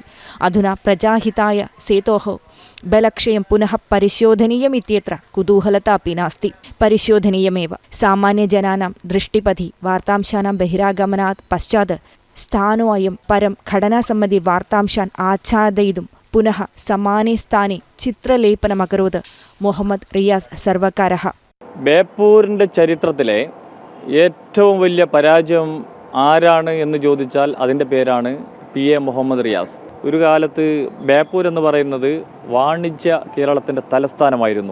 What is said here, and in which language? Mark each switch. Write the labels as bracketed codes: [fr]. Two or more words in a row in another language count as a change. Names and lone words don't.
[sa] अधुना प्रजाहिताय सेतोः बलक्षयं पुनः परिशोधनीयमित्यत्र कुतूहलता अपि नास्ति। परिशोधनीयमेव। सामान्यजनानां दृष्टिपथि वार्तांशानां बहिरागमनात् पश्चात् स्थानोऽयं परं घटनासम्बन्धि वार्तांशान् आच्छादयितुं पुनः समाने स्थाने चित्रलेपनमकरोत् मुहम्मद् रियास् सर्वकारः. [ml] ബേപ്പൂരിൻ്റെ ചരിത്രത്തിലെ ഏറ്റവും വലിയ പരാജയം ആരാണ് എന്ന് ചോദിച്ചാൽ അതിൻ്റെ പേരാണ് PA മുഹമ്മദ് റിയാസ്. ഒരു കാലത്ത് ബേപ്പൂർ എന്ന് പറയുന്നത് വാണിജ്യ കേരളത്തിൻ്റെ തലസ്ഥാനമായിരുന്നു.